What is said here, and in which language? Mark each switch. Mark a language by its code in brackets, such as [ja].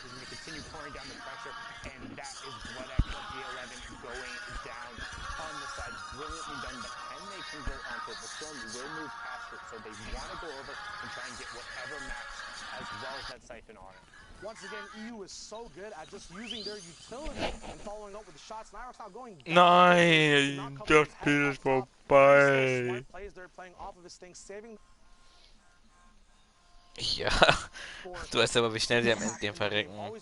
[en] He's going to continue pouring down the pressure, and that is Blood X of G11 going down on the side. Brilliantly done, but can they convert onto it? The Storm will move past it, so they want to go over and try and get whatever match as well as that Siphon on it. Once again, EU is so good at just using their utility and following up with the shots. Nyrox now going [de] Nein, das Spiel ist vorbei. [en] Plays there playing off of his thing, saving. [de] Ja, du weißt aber, wie schnell die am Endgame verrecken.